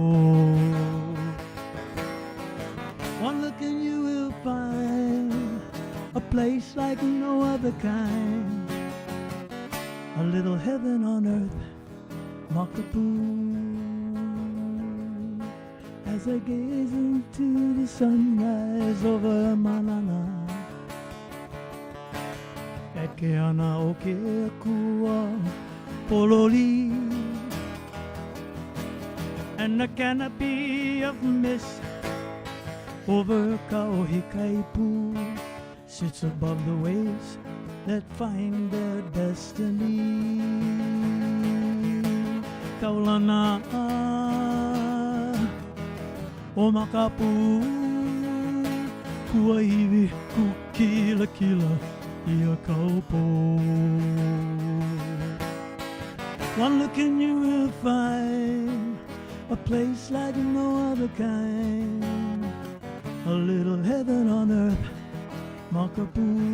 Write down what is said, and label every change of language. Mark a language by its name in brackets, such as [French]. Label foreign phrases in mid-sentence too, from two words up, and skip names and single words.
[English] One look and you will find a place like no other kind, a little heaven on earth, makapu. As I gaze into the sunrise over Manana, [Hawaiian] at ke ana o ke akua pololi, [English] and the canopy of mist over Kaohikaipu sits above the waves that find their destiny. [Hawaiian] Kaulana o makapu kuaiwi kukila kila ia kaupo. [English] One look and you will find a place like no other kind, a little heaven on earth, Makapu.